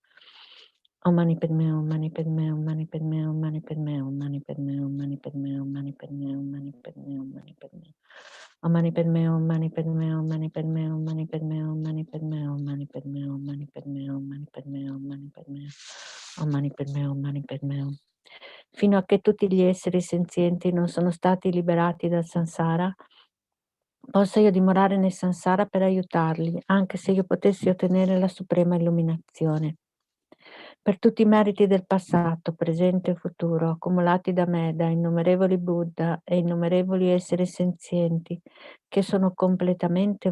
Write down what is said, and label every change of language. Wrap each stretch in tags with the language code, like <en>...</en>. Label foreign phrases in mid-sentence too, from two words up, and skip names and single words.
<sa>Om Mani Padme Hum, Mani Padme Hum, Mani Padme Hum, Mani Padme Hum, Mani Padme Hum, Mani Padme Hum, Mani Padme Hum, Mani Padme Hum, Mani Padme Hum. Om Mani Padme Hum, Mani Padme Hum, Mani Padme Hum, Mani Padme Hum, Mani Padme Hum, Mani Padme Hum, Mani Padme Hum, Mani Padme Hum, Mani Padme Hum. Om Mani Padme Hum, Mani Padme Hum.</sa> <it>Fino a che tutti gli esseri senzienti non sono stati liberati dal samsara, possa io dimorare nel samsara per aiutarli, anche se io potessi ottenere la suprema illuminazione. Per tutti i meriti del passato, presente e futuro, accumulati da me, da innumerevoli Buddha e innumerevoli esseri senzienti, che sono completamente</it>